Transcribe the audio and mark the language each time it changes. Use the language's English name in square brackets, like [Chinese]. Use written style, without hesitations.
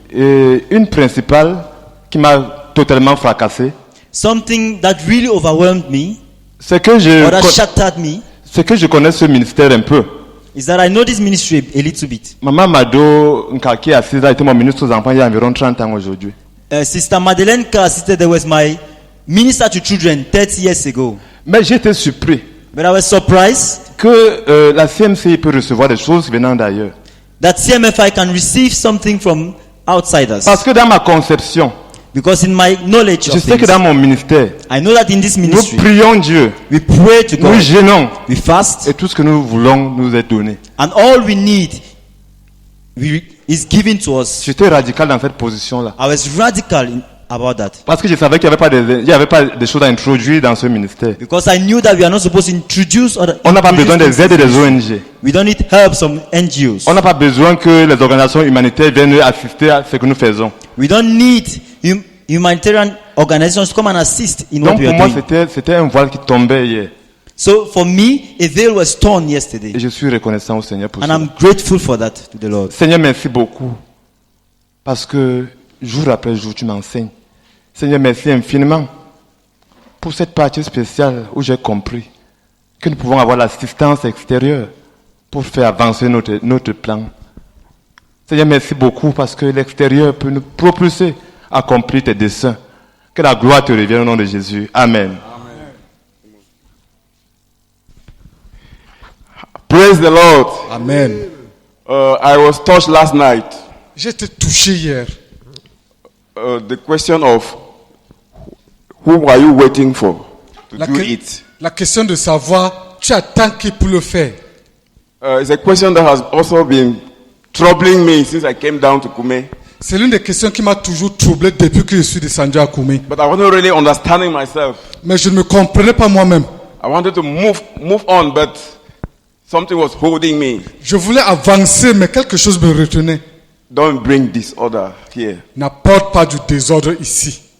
[French] une principale qui m'a totalement fracassé, [English] something that really overwhelmed me, [French] c'est que [English] shattered me, [French] c'est que je connais ce ministère un peu. [English] Is that I know this ministry a little bit. [French] Maman Mado Nkaki Assisa était mon ministre aux enfants il y a environ 30 ans aujourd'hui. [English] Sister Madeleine Ka Assista was my minister to children 30 years ago. [French] Mais j'étais surpris. [English] But I was surprised [French] que la CMCI peut recevoir des choses venant d'ailleurs. [English] That CMFI can receive something from outsiders. [French] Parce que dans ma conception, [English] because in my knowledge [French] je sais que dans mon ministère, [English] I know that in this ministry, [French] nous prions Dieu, [English] we pray to God, [French] nous jeûnons, [English] we fast, [French] et tout ce que nous voulons nous est donné. [English] And all we need is given to us. [French] J'étais radical dans cette position-là. [English] I was radical about that. [French] Parce que je savais qu'il n'y avait pas de choses à introduire dans ce ministère. [English] Because I knew that we are not supposed to introduce [French] on n'a pas besoin des aides des ONG. [English] We don't need help from NGOs. [French] On n'a pas besoin que les organisations humanitaires viennent assister à ce que nous faisons. [English] We don't need humanitarian organizations to come and assist in what we are doing. [French] Donc pour moi, c'était un voile qui tombait hier. [English] So for me, a veil was torn yesterday. [French] Et je suis reconnaissant au Seigneur pour ça. [English] And I'm grateful for that to the Lord. [French] Seigneur, merci beaucoup. Parce que jour après jour, tu m'enseignes. Seigneur, merci infiniment pour cette partie spéciale où j'ai compris que nous pouvons avoir l'assistance extérieure pour faire avancer notre plan. Seigneur, merci beaucoup parce que l'extérieur peut nous propulser à accomplir tes desseins. Que la gloire te revienne au nom de Jésus. Amen. [English] Praise the Lord. Amen. I was touched last night. [French] J'étais touché hier. [English] The question of who are you waiting for to do it? [French] La question de savoir, tu attends qui pour le faire? [English] It's a question that has also been troubling me since I came down to Kume. [French] C'est l'une des questions qui m'a toujours troublé depuis que je suis descendu à Koumé. [English] But I wasn't really understanding myself. [French] Mais je ne me comprenais pas moi-même. [English] I wanted to move on, but something was holding me. [French] Je voulais avancer, mais quelque chose me retenait. [English] Don't bring disorder here. [French] N'apporte pas du désordre ici.